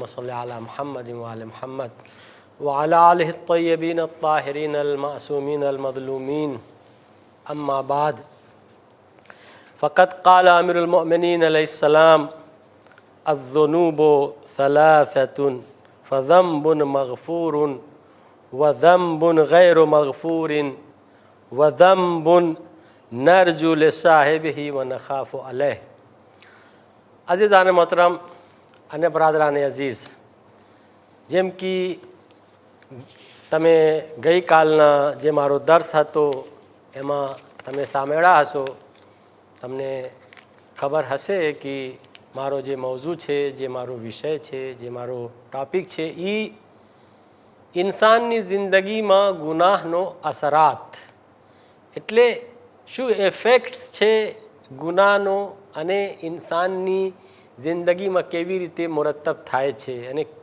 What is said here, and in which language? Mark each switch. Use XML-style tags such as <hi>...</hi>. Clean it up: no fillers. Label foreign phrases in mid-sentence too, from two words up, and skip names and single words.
<ar>صل على محمد وعلى محمد وعلى آله الطيبين الطاهرين المعصومين المظلومين أما بعد فقد قال أمير المؤمنين عليه السلام الذنوب ثلاثة فذنب مغفور وذنب غير مغفور وذنب نرجو لصاحبه ونخاف عليه.</ar> <ur>عزیزانِ محترم</ur> <gu>અને</gu> <ur>برادرانِ عزیز,</ur> <gu>જેમ કે તમે ગઈકાલના જે મારો દર્સ હતો એમાં તમે સાંભળ્યા હશો, તમને ખબર હશે કે મારો જે મૌઝૂ છે, જે મારો વિષય છે, જે મારો ટૉપિક છે એ ઇન્સાનની જિંદગીમાં ગુનાહનો અસરાત, એટલે શું ઇફેક્ટ્સ છે ગુનાહનો અને ઇન્સાનની જિંદગીમાં કેવી રીતે મુરતબ થાય છે અને</gu>